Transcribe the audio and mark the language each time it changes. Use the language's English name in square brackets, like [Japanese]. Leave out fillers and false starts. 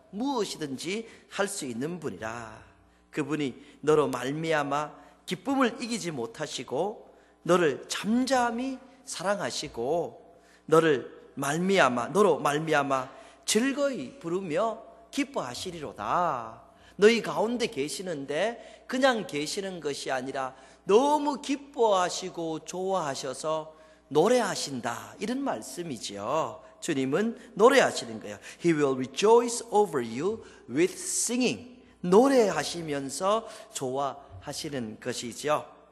[Korean] 무엇이든지 할 수 있는 분이라. 그분이 너로 말미암아 기쁨을 이기지 못하시고 너를 잠잠히 사랑하시고 너로 말미암아 즐거이 부르며 기뻐하시리로다. 너희 가운데 계시는데 그냥 계시는 것이 아니라 너무 기뻐하시고 좋아하셔서 노래하신다, 이런 말씀이지요. 주님은 노래하시는 거예요. [English] He will rejoice over you with singing. [Korean] 노래하시면서 좋아하시는 것이죠.